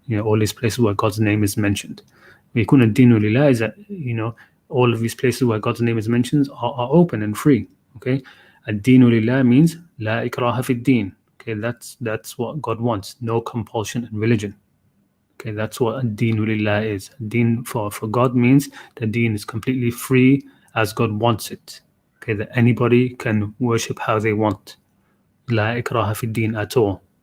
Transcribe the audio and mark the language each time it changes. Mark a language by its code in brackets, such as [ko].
[en] All these places where God's name is mentioned. [ar] ويكون الدين لله [en] is that all of these places where God's name is mentioned are open and free. Okay, [ar] الدين لله [en] means [ar] لا إكراه في الدين. [en] Okay, that's what God wants. No compulsion in religion. Okay, that's what ad-din lillah is. Deen for God means the deen is completely free as God wants it. Okay, that anybody can worship how they want. [ar] La ikraha fi din [en] at all.